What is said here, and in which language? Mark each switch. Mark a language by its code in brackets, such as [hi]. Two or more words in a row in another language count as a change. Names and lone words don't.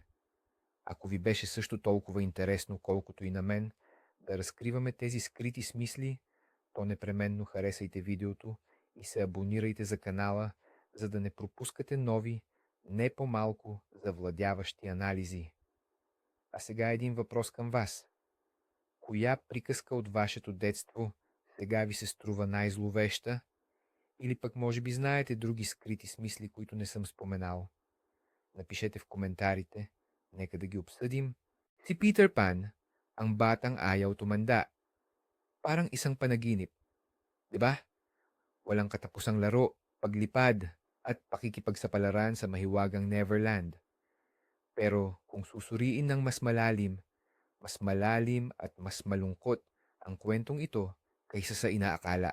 [bg] Ако ви беше също толкова интересно, колкото и на мен, да разкриваме тези скрити смисли, то непременно харесайте видеото и се абонирайте за канала, за да не пропускате нови, не по-малко завладяващи анализи. А сега един въпрос към вас. Коя приказка от вашето детство сега ви се струва най-зловеща? Или пък може би знаете други скрити смисли, които не съм споменал? Напишете в коментарите. Нека да ги обсъдим. Si Peter Pan, [tl] ang batang ayaw tumanda. Parang isang panaginip. 'Di ba? Walang katapusang laro, paglipad, at pakikipagsapalaran sa mahiwagang Neverland. Pero kung susuriin ng mas malalim at mas malungkot ang kwentong ito kaysa sa inaakala.